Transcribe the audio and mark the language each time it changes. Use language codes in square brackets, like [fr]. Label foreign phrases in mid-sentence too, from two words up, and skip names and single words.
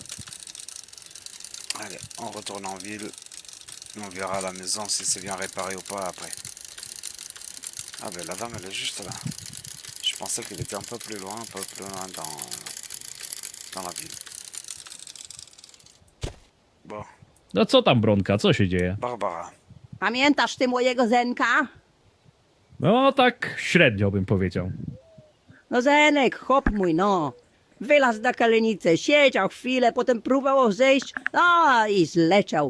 [fr] Allez, on retourne en ville. On verra à la maison si c'est bien réparé ou pas après. Ah ben la dame elle est juste là. Je pensais qu'elle était un peu plus loin dans la ville. Bon, [pl] No co tam, Bronka, co się dzieje? Barbara. Pamiętasz ty mojego Zenka? No tak średnio bym powiedział. No Zenek, chłop mój, no. Wylazł na kalenicę, siedział chwilę, potem próbował zejść, no i zleciał.